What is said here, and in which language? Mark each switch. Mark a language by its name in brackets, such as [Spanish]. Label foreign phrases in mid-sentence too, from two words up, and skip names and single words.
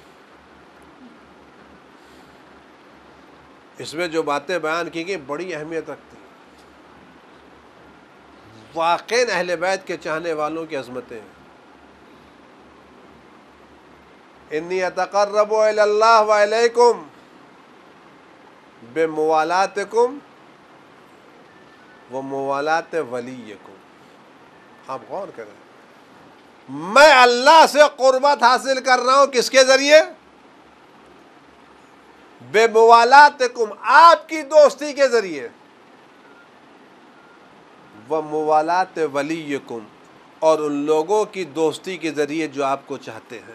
[Urdu] اس میں جو باتیں بیان کی گئی بڑی اہمیت رکھتی ہیں. واقعی اہل بیت کے چاہنے والوں کی عظمتیں ہیں. [Arabic] انی اتقرب الی اللہ و الیکم بموالاتکم و موالات ولیکم. [Urdu] آپ غور کریں، میں اللہ سے قربت حاصل کر رہا ہوں کس کے ذریعے؟ بموالاتکم، آپ کی دوستی کے ذریعے، [Arabic] وموالات ولیکم، [Urdu] اور ان لوگوں کی دوستی کے ذریعے جو آپ کو چاہتے ہیں.